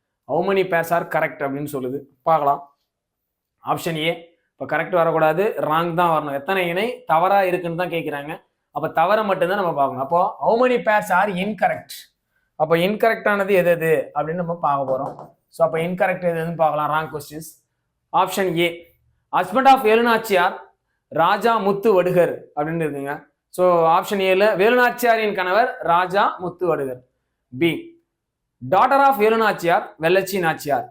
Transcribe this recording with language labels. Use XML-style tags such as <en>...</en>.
<en>how many pairs are correct</en> <ta>அப்படின்னு சொல்லுது. பார்க்கலாம். Option A. இப்போ கரெக்ட் வரக்கூடாது, ராங் தான் வரணும். எத்தனை இணை தவறா இருக்குன்னு தான் கேட்குறாங்க. அப்போ தவறை மட்டும்தான் நம்ம பார்க்கணும்.</ta> <en>அப்போ how many pairs are incorrect?</en> <ta>அப்போ இன்கரெக்டானது எது எது அப்படின்னு நம்ம பார்க்க போகிறோம். ஸோ அப்போ இன்கரெக்ட் எதுன்னு பார்க்கலாம். Wrong questions.</ta> <en>option A, husband of Velu Nachiyar Raja Muthu Vadugar</en> <ta>அப்படின்னு இருக்குங்க. ஸோ ஆப்ஷன் ஏல வேலுநாச்சியாரின் கணவர் ராஜா முத்து வடுகர்.</ta> <en>B, daughter of Velu Nachiyar Vellachi Nachiyar.</en>